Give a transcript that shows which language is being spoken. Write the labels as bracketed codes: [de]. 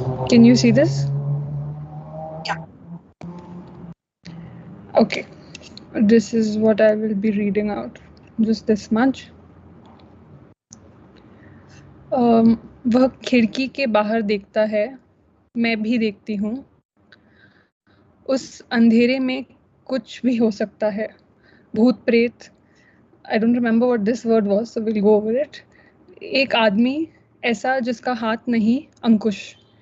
[en] Can you see this? Yeah. Okay. This is what I will be reading out. Just this much. [hi] वह खिड़की के बाहर देखता है, मैं भी देखती हूँ. उस अंधेरे में कुछ भी हो सकता है. भूत प्रेत. [en] I don't remember what this word was, so we'll go over it. [hi] एक आदमी ऐसा जिसका हाथ नहीं, अंकुश.